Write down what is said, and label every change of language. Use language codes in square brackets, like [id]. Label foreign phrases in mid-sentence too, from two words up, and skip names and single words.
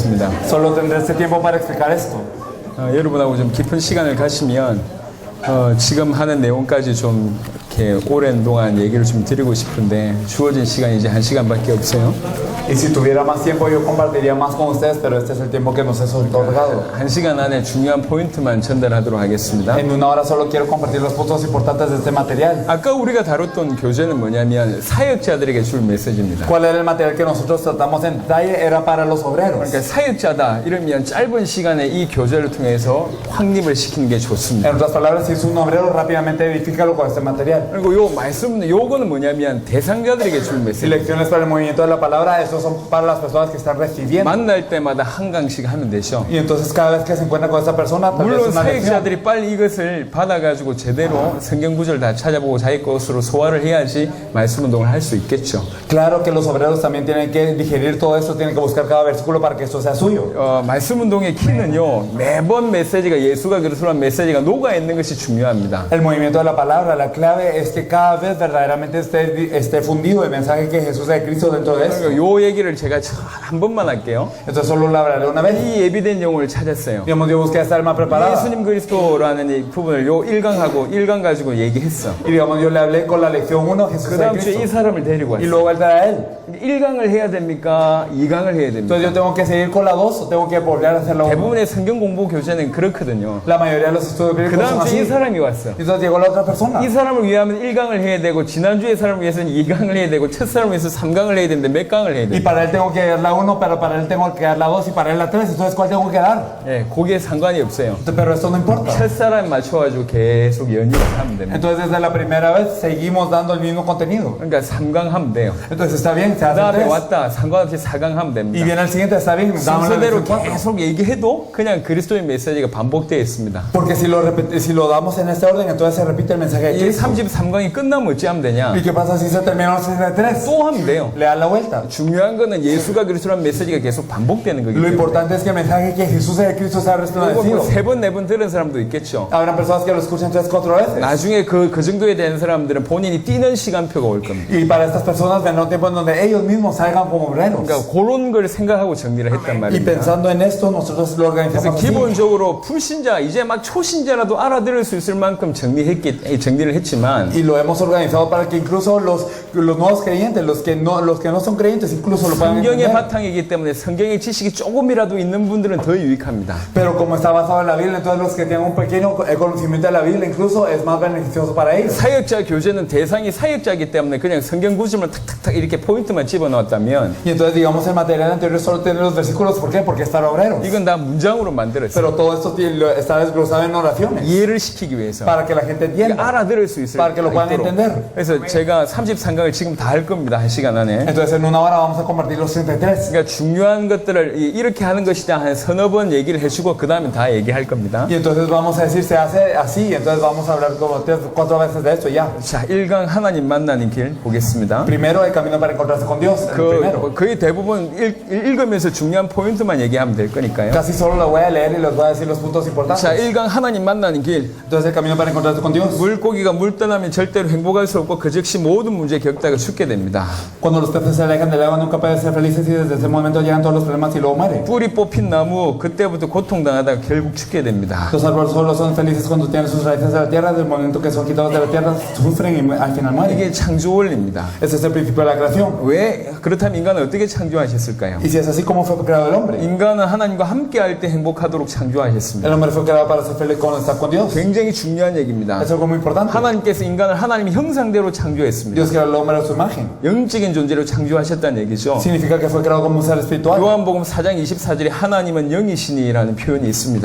[ko] 하겠습니다. [es] Solo tendré este tiempo para explicar esto. [ko] 여러분하고 좀 깊은 시간을 가시면 지금 하는 내용까지 좀 이렇게 오랜 동안 얘기를 좀 드리고 싶은데 주어진 시간이 이제 1시간밖에 없어요. [es] Y si tuviera más tiempo yo compartiría más con ustedes, pero este es el tiempo que nos es otorgado. [ko] 1시간 안에 중요한 포인트만 전달하도록 하겠습니다. [es] En una hora solo quiero compartir los puntos importantes de este material. [ko] 아까 우리가 다뤘던 교재는 뭐냐면 사역자들에게 줄 메시지입니다. [es] ¿Cuál era el material que nosotros tratamos en detalle? Era para los obreros. [ko] 그러니까 사역자다 이러면 짧은 시간에 이 교재를 통해서 확립을 시키는 게 좋습니다. [es] En otras palabras, si es un obrero, rápidamente edifícalo con este material. [ko] 그리고 요 말씀 요거는 뭐냐면 대상자들에게 줄 [es] Y [ko] 메시지. [es] lecciones para el movimiento de la palabra, estos son para las personas que están recibiendo. [ko] 만날 때마다 한 강씩 하면 되죠. [es] Y entonces cada vez que se encuentra con esta persona, tal vez [ko] 물론 [es] una lección. [ko] 사역자들이 빨리 이것을 받아가지고 제대로 성경 구절 다 찾아보고 자기 것으로 소화를 해야지 말씀 운동을 할 수 있겠죠. [es] Claro que los obreros también tienen que digerir todo esto, tienen que buscar cada versículo para que esto sea suyo. [ko] 말씀 운동의 키는요 매번 메시지가 예수가 그리스도란 메시지가 녹아 있는 것이 중요합니다. [es] El movimiento de la palabra, la clave es que cada vez verdaderamente esté fundido el mensaje que Jesús es de Cristo dentro de esto. [ko] 요 얘기를 제가 한 번만 할게요. [es] Entonces solo lo hablaré una vez. [ko] 이 예비된 용어를 찾았어요. [es] Digamos, yo busqué esta alma preparada. [ko] 예수님 그리스도라는 이 부분을 요 1강하고 1강 가지고 얘기했어. [es] Y digamos, yo le hablé con la lección 1, Jesús [ko] 그 [es] de [ko] 다음 주에 이 [es] Cristo. [ko] 사람을 데리고 [es] Y [ko] 왔어요. [es] luego él trae a él. [ko] 1강을 해야 됩니까? 2강을 해야 됩니까? [es] Entonces yo tengo que seguir con la 2 o tengo que volver a hacer la 1. [ko] 대부분의 성경 공부 교재는 그렇거든요. [es] La mayoría de los estudios [ko] 그 [es] bíblicos son [ko] 다음 주에 이 [es] así. [ko] 사람이 왔어. [es] Entonces llegó la otra persona. [ko] 이 사람을 위하면 1강을 해야 되고 지난주의 사람을 위해서는 2강을 해야 되고 첫 사람을 위해서 3강을 해야 되는데 몇 강을 해야 [es] Y [ko] 돼? [es] para él tengo que dar la 1, pero para él tengo que dar la 2 y para él la 3. Entonces, ¿cuál tengo que dar? [ko] 예, 거기에 상관이 없어요. [es] Pero esto no importa. [ko] 첫 사람 맞춰가지고 계속 연이을 하면 됩니다. [es] Entonces, desde la primera vez seguimos dando el mismo contenido. [ko] 그러니까 3강 하면 돼요. [es] Entonces, está bien, se [ko] 그 [es] hace [ko] 다음에 [es] 3. [ko] 왔다 상관없이 4강 하면 [es] Y [ko] 됩니다. [es] viene el siguiente, está bien, damos la [ko] 순서대로 [es] lección 4. [ko] 계속 얘기해도 그냥 그리스도의 메시지가 반복되어 있습니다. [es] Porque si lo damos en este orden, entonces se repite el mensaje de [ko] 이 [es] Cristo. [ko] 33강이 끝나면 어찌 하면 되냐? [es] ¿Y qué pasa si se termina el 63? [ko] 또 하면 돼요. [es] Le da la vuelta. [ko] 중요한 거는 예수가 그리스도라는 메시지가 계속 반복되는 거기 [es] Lo [ko] 때문에. [es] importante es que el mensaje que Jesús es de Cristo sea [ko] 이거 [es] resplandecido. [ko] 뭐 3번, 4번 들은 사람도 있겠죠. [es] Habrán personas que lo escuchan 3, 4 veces. [ko] 나중에 그 정도에 대한 사람들은 본인이 뛰는 시간표가 올 겁니다. [es] Y para estas personas vendrá un tiempo en donde ellos mismos salgan como obreros. [ko] 그러니까 그런 걸 생각하고 정리를 했단 [es] Y [ko] 말입니다. [es] pensando en esto, nosotros lo [ko] 그래서 [es] organizamos así. [ko] 기본적으로 불신자, 이제 막 초신자라도 알아들을 수 있을 만큼 정리를 했지만 [es] Y lo hemos organizado para que incluso los nuevos creyentes, los que no son creyentes, incluso lo puedan [ko] 성경의 [es] entender. [ko] 바탕이기 때문에 성경의 지식이 조금이라도 있는 분들은 더 유익합니다. [es] Pero como está basado en la Biblia, entonces los que tienen un pequeño conocimiento de la Biblia incluso es más beneficioso para ellos. [ko] 사역자 교재는 대상이 사역자이기 때문에 그냥 성경 구절만 탁탁탁 이렇게 포인트만 집어넣었다면 [es] Y entonces digamos el material anterior solo tiene los versículos, ¿por qué? Porque es para obreros. [ko] 이건 다 문장으로 만들었어요. [es] Pero todo esto está desglosado en oraciones [ko] 이해를 시키기 위해서. [es] para que la gente entienda, [ko] 알아들을 수 있을 [es] para que lo puedan [ko] 있도록. [es] entender. [ko] 그래서 제가 33강을 지금 다 할 겁니다. 1시간 안에. [es] Entonces en una hora vamos a compartir los 33. [ko] 그러니까 중요한 것들을 이렇게 하는 것이다 한 서너 번 얘기를 해주고 그 다음에 다 얘기할 겁니다. [es] Y entonces vamos a decir, se hace así, entonces vamos a hablar como 3, 4 veces de esto y ya. [ko] 자, 1강 하나님 만나는 길 보겠습니다. [es] Primero el camino para encontrarse con Dios, el primero. [ko] 거의 대부분 읽으면서 중요한 포인트만 얘기하면 될 거니까요. [es] Casi solo lo voy a leer y les voy a decir los puntos importantes. [ko] 자, 1강 하나님 만나는 길. [es] Entonces el camino para encontrarse con Dios. [ko] 물고기가 물 떠나면 절대로 행복할 수 없고 그 즉시 모든 문제 겪다가 죽게 됩니다. [es] Cuando los peces se alejan del agua nunca pueden ser felices y desde ese momento llegan todos los problemas y luego mueren. [ko] 뿌리 뽑힌 나무 그때부터 고통당하다가 결국 죽게 됩니다. [es] Los árboles solo son felices cuando tienen sus raíces de la tierra, desde el momento que son quitados de la tierra sufren y al final mueren. [ko] 이게 창조 원리입니다. [es] Ese es el principio de la creación. [ko] 왜 그렇다면 인간을 어떻게 창조하셨을까요? [es] Y si es así, ¿cómo fue creado el hombre? [ko] 인간은 하나님과 함께 할 때 행복하도록 창조하셨습니다. [es] El hombre fue creado para ser feliz cuando está con Dios. [ko] 굉장히 중요한 얘기입니다. [es] Es algo muy importante. [ko] 하나님께서 인간을 하나님의 형상대로 창조했습니다. [es] Dios creó al hombre a su imagen. [ko] 영적인 존재로 창조하셨다는 얘기죠. [es] Significa que fue creado como un ser espiritual. [ko] 요한복음 4장 24절에 하나님은 영이시니라는 표현이 있습니다.